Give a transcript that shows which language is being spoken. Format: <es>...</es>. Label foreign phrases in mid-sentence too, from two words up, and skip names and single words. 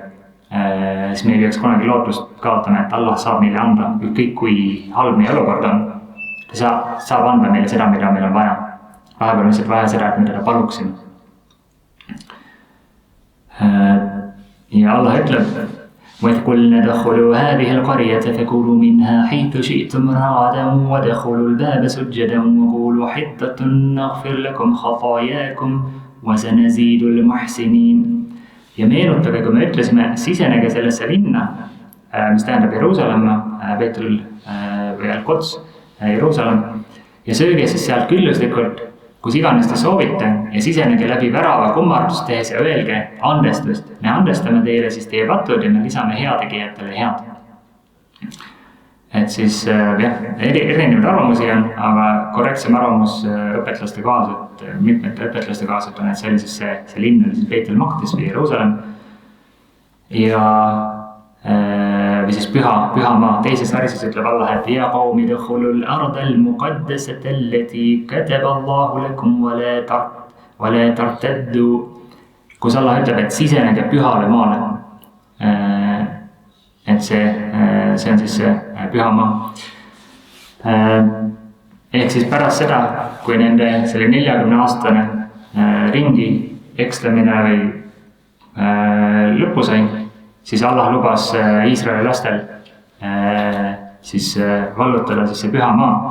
<et>Siis me ei peaks kunagi lootust kaotama, et Allah saab meile anda, kõik kui halb meie olukord on, ta saab anda meile seda, mida meil on vaja. Vahepeal on lihtsalt vaja seda, et me teda paluksime. Ja Allah ütleb,</et> <ar>وَإِذْ قُلْنَا ادْخُلُوا هَذِهِ الْقَرْيَةَ فَكُلُوا مِنْهَا حَيْثُ شِئْتُمْ رَغَدًا وَادْخُلُوا الْبَابَ سُجَّدًا وَقُولُوا حِطَّةٌ نَغْفِرْ لَكُمْ خَطَايَاكُمْ وَسَنَزِيدُ الْمُحْسِنِينَ.</ar> <et>Ja meenutage, kui me ütlesime, sisenege sellesse linna mis tähendab Jeruusalemma, Beetul või Al-Quds, Jeruusalemm. Ja sööge siis sealt külluslikult, kus iganes te soovite ja sisenege läbi värava kummardust tehes ja öelge andestust. Me andestame teile siis teie patud ja me lisame heategijatele head. Et siis jah, erinevaid arvamusi on, aga korrektsem arvamus õpetlaste kohaselt, mitmete õpetlaste kohaselt on, et see oli siis see linn oli siis Beit el-Maqdis või Jeruusalemm. Ja või siis püha maa. Teises varises ütleb Allah, et</et> <ar>يا قوم ادخلوا الأرض المقدسة التي كتب الله لكم ولا ترتدوا,</ar> <et>kus Allah ütleb, et sisenege pühale maale. Et see on siis see püha maa. Ehk siis pärast seda, kui nende selle 40-aastane ringi ekslemine või lõpu sai, siis Allah lubas Iisraeli lastel siis vallutada siis see püha maa.</et>